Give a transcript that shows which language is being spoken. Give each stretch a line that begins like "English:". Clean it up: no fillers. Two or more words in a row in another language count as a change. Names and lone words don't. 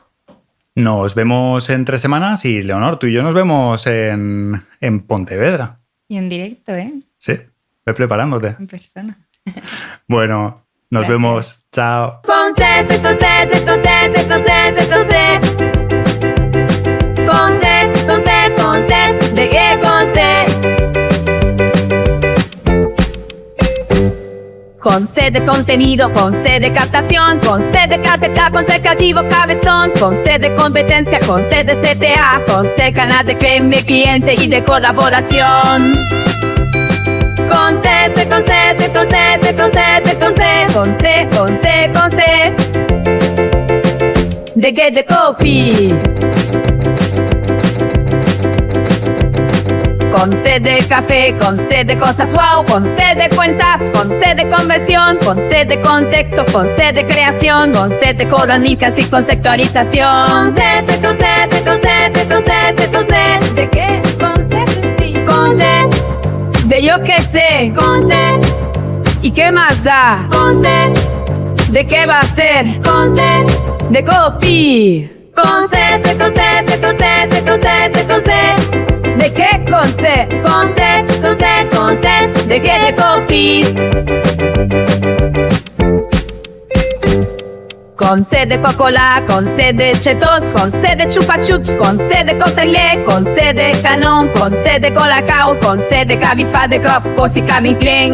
Spanish: Nos vemos en 3 semanas y, Leonor, tú y yo nos vemos en Pontevedra. Y en directo, ¿eh? Sí, ve preparándote. En persona. Bueno, nos Gracias. vemos. Chao. Concede, concede, concede, concede, concede. Concede, concede, concede, ¿de qué concede? Concede contenido, concede captación, concede carpeta, concede creativo cabezón, concede competencia, concede CTA, concede canal de claim de cliente y de colaboración. Concede, concede, concede, concede, concede, concede, concede, concede.
English: De get the copy.
Spanish: Concede café, concede cosas wow, concede cuentas, concede conversión, concede contexto, concede creación, concede crónicas y conceptualización. Concede, concede, concede, concede, concede. ¿De qué? Concede, concede. De yo que sé, concede. ¿Y qué más da? Concede. ¿De qué va a ser? Concede. De copy. Concede, concede, concede, concede, concede. ¿De qué concede? Concede, concede, concede. ¿De qué de copy? Concede Coca-Cola, concede Cheetos, concede Chupa Chups, concede Cocktail, concede Canon, concede Colacao, concede Cabify, Crop, Cosi, Calvin Klein.